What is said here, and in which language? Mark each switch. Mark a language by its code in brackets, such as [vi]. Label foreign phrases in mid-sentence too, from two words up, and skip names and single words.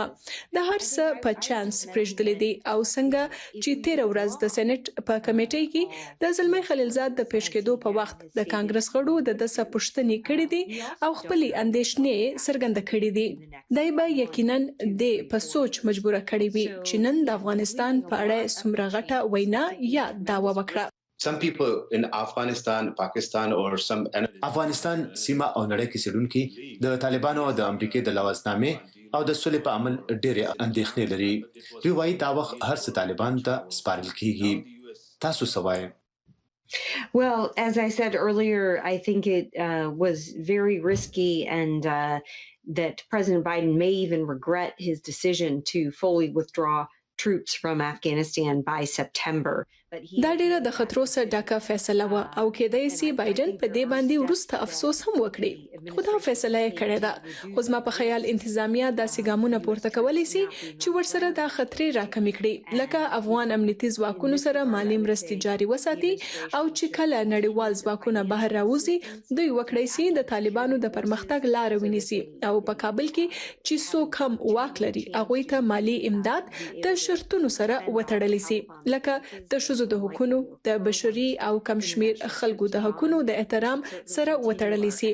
[ps] د هر څه په چانس پرېږدلې دي او څنګه چې تیر ورځ د سېنات په کمیټې کې د زلمی خلیلزاد د پیش کېدو په وخت د کانګرس غړو د دسه پوښتنې کړې دي او خپلې اندېښنې څرګنده کړي دي. دای به یقینا د په سوچ مجبوره کړي وي چې نن د افغانستان په اړه څومره غټه وینا یا داوا وکړه. [en] Some people in Afghanistan, Pakistan or some [ps] افغانستان سیمه او نړۍ کې سړونکي د طالبانو او د امریکای د لوازنامې او د سولې په عمل ډېرې اندېښنې لري. دوی وایي دا وخت هر څه طالبان ته سپارل کیږي. تاسو څه وایئ؟ [en] Well, as I said earlier, I think it was very risky and that President Biden may even regret his decision to fully withdraw troops from Afghanistan by September. [ps] دا ډیره د خطرو سره ډاکه فیصله و او کېدای شي بایدن په دې باندې وروسته افسوس هم وکړي. خو دا فیصله یې کړې ده. خو زما په خیال انتظامیه داسې ګامونه پورته کولی شي چې ورسره دا خطرې راکمې کړي، لکه افغان امنیتي ځواکونو سره مالي مرستې جاري وساتي او چې کله نړیوال ځواکونه بهر راوځي دوی وکړای شي د طالبانو د پرمختګ لار ونیسي او په کابل کې چې څوک هم واک لري هغوی ته مالی امداد د شرطونو سره وتړلی شي، لکه د د حقوقو د بشري او کم شمیر خلکو د حقوقو د احترام سره وتړلی شي.